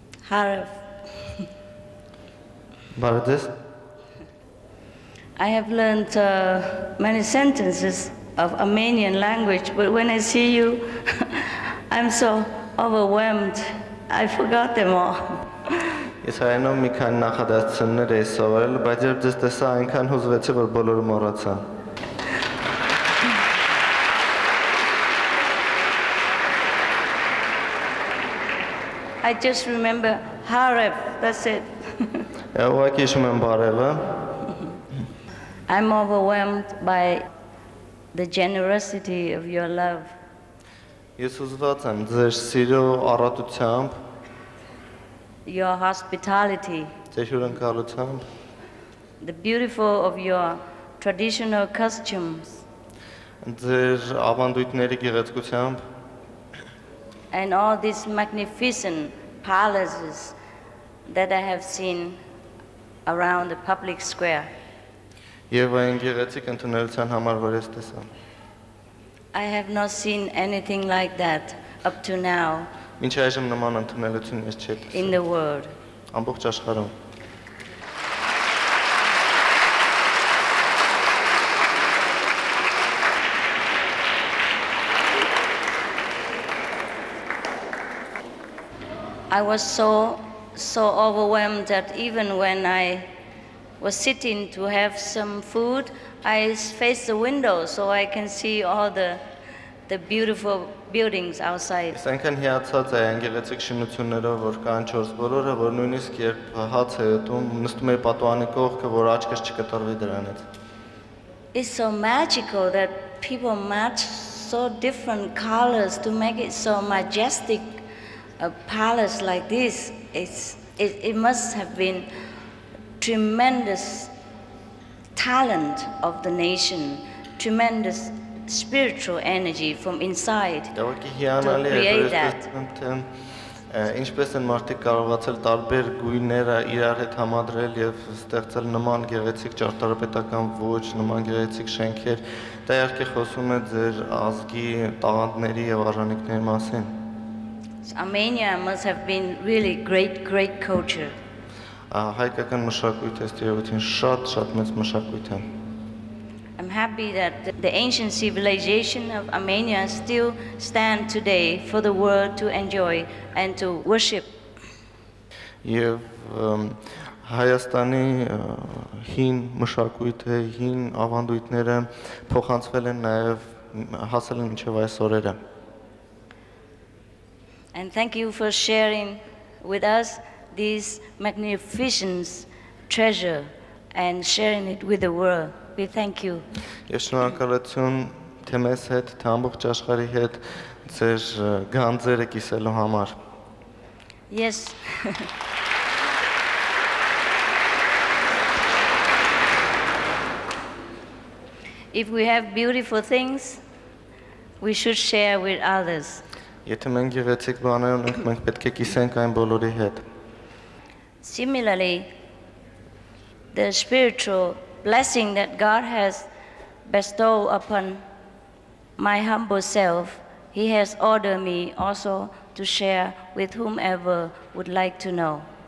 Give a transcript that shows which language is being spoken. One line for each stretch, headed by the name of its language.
Armenian: Harif. Բարդես։
English: I have learned many sentences of Armenian language, but when I see you, I'm so overwhelmed. I forgot them all.
Armenian: Ես հայերենով մի քանի նախադասություններ էի սովորել, բայց երբ ձեզ տեսա, այնքան հուզվեցի, որ բոլորը մոռացա։
English: I just remember Harif, that's it.
Armenian: Ուղղակի հիշում եմ բարևը։
English: I'm overwhelmed by the generosity of your love.
Armenian: Ես ուզված եմ ձեր սիրո առատությամբ,
English: Your hospitality,
Armenian: ձեր հյուրընկալությամբ,
English: the beautiful of your traditional costumes,
Armenian: ձեր ավանդույթների գեղեցկությամբ,
English: and all these magnificent palaces that I have seen around the public square.
Armenian: եւ այն գեղեցիկ ընդունելության համար, որ ես տեսա։
English: I have not seen anything like that up to now
Armenian: Մինչ այժմ նման ընդունելություն ես չէի
English: in the world.
Armenian: ամբողջ աշխարհում։
English: I was so overwhelmed that even when I was sitting to have some food, I faced the window so I can see all the beautiful buildings outside.
Armenian: Ես այնքան հիացած եմ այն գեղեցիկ շինություններով, որ կան 4 բոլորը, որ նույնիսկ երբ հաց է ուտում, նստում եմ պատուհանի կողքը, որ աչքս չկտրվի դրանից։
English: It's so magical that people match so different colors to make it so majestic. A palace like this, it must have been tremendous talent of the nation, tremendous spiritual energy from inside to create that.
Armenian: Ինչպես են մարդիկ կարողացել տարբեր գույները իրար հետ համադրել եւ ստեղծել նման գեղեցիկ ճարտարապետական ոճ, նման գեղեցիկ շենքեր, դա իհարկե խոսում է ձեր ազգի տաղանդների եւ արժանինքների մասին։
English: Armenia must have been really great culture.
Armenian: Հայկական մշակույթ է, ստերեոտիպին շատ մեծ մշակույթ է։
English: I'm happy that the ancient civilization of Armenia still stand today for the world to enjoy and to worship.
Armenian: Եվ Հայաստանի հին մշակույթը, հին ավանդույթները փոխանցվել են նաև հասել են մինչև այս օրերը։
English: And thank you for sharing with us this magnificent treasure and sharing it with the world. We thank you.
Armenian: Ես շնորհակալություն թե մեզ հետ, թե ամբողջ աշխարհի հետ ձեր գանձերը կիսելու համար։
English: Yes. If we have beautiful things, we should share with others.
Armenian: Եթե մենք գեղեցիկ բաներ ունենք, մենք պետք է կիսենք այն բոլորի հետ։
English: Similarly, the spiritual blessing that God has bestowed upon my humble self, He has ordered me also to share with whomever would like to know.